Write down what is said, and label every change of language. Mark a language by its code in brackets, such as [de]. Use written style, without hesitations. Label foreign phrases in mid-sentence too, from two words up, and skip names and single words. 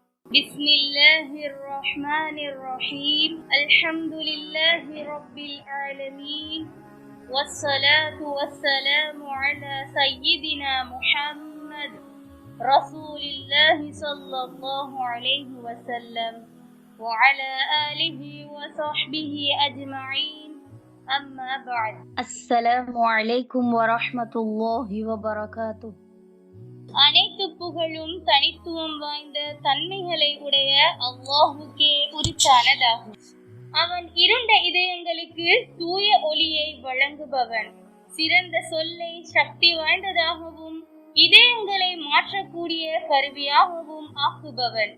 [ar] بسم الله الرحمن الرحيم الحمد لله رب العالمين والصلاة والسلام على سيدنا محمد رسول الله صلى الله عليه وسلم وعلى آله وصحبه أجمعين أما بعد السلام عليكم ورحمة الله وبركاته. [ta] அனைத்து புகழும் தனித்துவம் வாய்ந்த தன்மைகளை உடைய அல்லாஹுக்கே உரித்தானதாகும். அவன் இருண்ட இதயங்களுக்கு தூய ஒளியை வழங்குபவன். சிறந்த சொல்லை சக்தி வாய்ந்ததாகவும் இதயங்களை மாற்றக்கூடிய கருவியாகவும் ஆக்குபவன்.